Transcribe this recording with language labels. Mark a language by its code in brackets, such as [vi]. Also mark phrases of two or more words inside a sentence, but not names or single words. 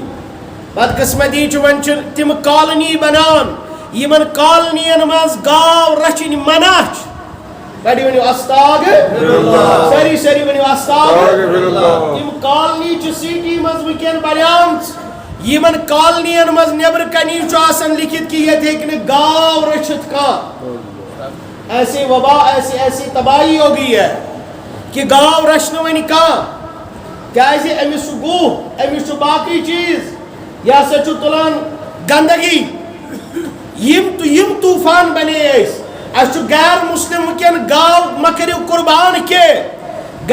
[ks] بدقسمتی چھِ وۄنۍ چھِ تِم کالنی بنان یِمن کالنین منٛز گاو رچھِنۍ منع چھِ. بڑِ ؤنِو استاغ سٲری سٲری ؤنِو استاغ. تِم کالنی چھِ سٹی منٛز وٕنکٮ۪ن بنیمژ یِمن کالنین منٛز نٮ۪برٕ کَنی چھُ آسان لیکھِتھ کہِ ییٚتہِ ہیٚکہِ نہٕ گاو رٔچھِتھ کانٛہہ. [ur] ایسی وبا ایسی تباہی ہو گئی ہے کہ [ks] گاو رچھِ نہٕ وۄنۍ کانٛہہ. کیازِ أمِس چھُ گُہہ أمِس چھُ باقٕے چیٖز یہِ ہسا چھُ تُلان گنٛدگی. یِم طوٗفان بنے أسۍ. اَسہِ چھُ غیر مُسلِم وٕنکٮ۪ن گاو مہ کٔرِو قۄربان کینٛہہ.